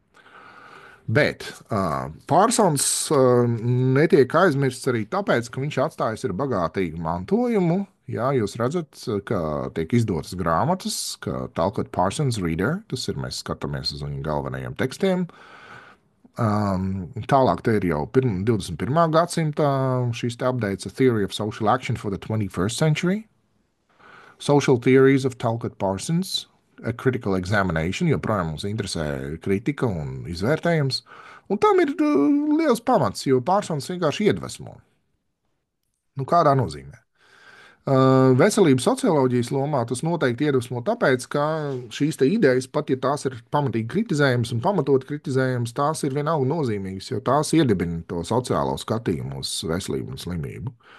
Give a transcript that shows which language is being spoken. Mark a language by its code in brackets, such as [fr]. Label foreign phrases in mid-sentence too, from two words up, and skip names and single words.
[lv] Bet Pārsons netiek aizmirsts arī tāpēc, ka viņš atstājis ir bagātīgu mantojumu. Jā, jūs redzat, ka tiek izdotas grāmatas, ka Talcott Parsons Reader, tas ir mēs skatāmies uz viņa galvenajiem tekstiem. Tālāk te ir jau 21. gadsimta šīs te updates, A Theory of Social Action for the 21st Century, Social Theories of Talcott Parsons, A Critical Examination, joprojām mums interesē kritika un izvērtējums. Un tam ir liels pamats, jo Pārsons vienkārši iedvesmo. Nu, kādā nozīmē? Veselības socioloģijas lomā tas noteikti iedvesmo tāpēc, ka šīs idejas, pat ja tās ir pamatīgi kritizējamas un pamatot kritizējamas, tās ir vienalga nozīmīgas, jo tās iedibina to sociālo skatījumu uz veselību un slimību.